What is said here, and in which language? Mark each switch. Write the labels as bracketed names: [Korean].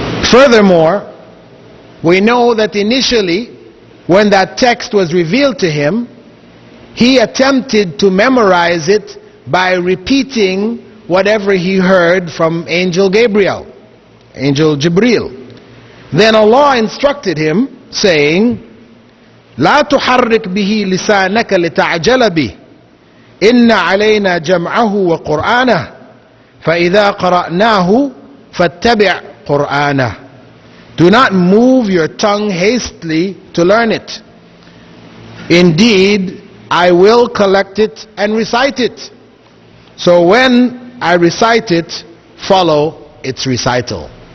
[English] Furthermore, we know that initially, when that text was revealed to him, he attempted to memorize it by repeating whatever he heard from Angel Gabriel, Angel Jibreel. Then Allah instructed him, saying, [Arabic] لا تحرك به لسانك لتعجل به إن علينا جمعه وقرآنه فإذا قرأناه فاتبع قرآنه. [English] Do not move your tongue hastily to learn it. Indeed, I will collect it and recite it. So when I recite it, follow its recital.